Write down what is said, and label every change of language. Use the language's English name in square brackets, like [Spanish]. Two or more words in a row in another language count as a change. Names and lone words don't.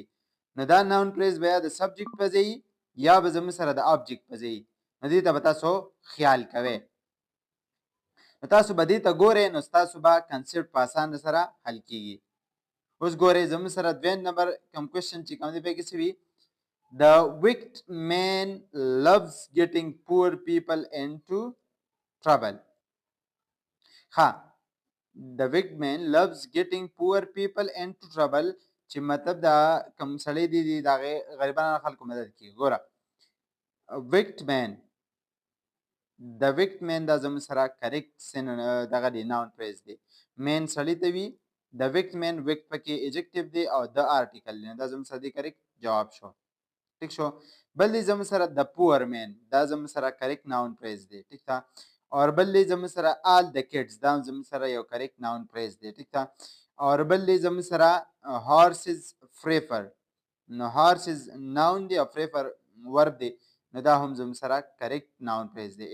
[Pashto] نو دا [English] noun phrase [Pashto] به یا د سبجیکټ په ځای یا به زموږ سره د آبجیکټ په ځای. نو دې ته به تاسو خیال کوئ. نو تاسو به دې ته ګورئ، نو ستاسو به کنسپټ په اسانه سره حل کیږي. اوس ګورئ زموږ سره 2 نمبر کوم کوېشن چې کوم دی په کې څه وي. [English] The wicked man loves getting poor people into trouble. The wicked man loves getting poor people into trouble [Pashto] چې مطلب دا کوم سړی دی د هغې غریبانو خلکو مدد کوي. ګوره [English] wicked man، [Pashto] د [English] wicked man [Pashto] دا زموږ سره کریکټ دغه دی [English] noun phrase [Pashto] دی. مین سړی ته وي، د [English] wicked man wicked [Pashto] پکې ایجکټیو دی او د آرټیکل دی، دا زموږ سره دی کریکټ جواب شو. ٹھیک شو. بل دی زموږ سره د [English] poor man, [Pashto] دا زموږ سره [English] correct noun phrase [Pashto] دی. ٹھیک تا. اور بل دی زموږ سره [English] all the kids, [Pashto] دا زموږ سره یو [English] correct noun phrase [Pashto] دی. ٹھیک تا. اور بل دی زموږ سره [English] horses prefer, [Pashto] نو هارسز ناون دی او فریفر ورب دی، نو دا هم زموږ سره [English] correct noun phrase [Pashto] دی.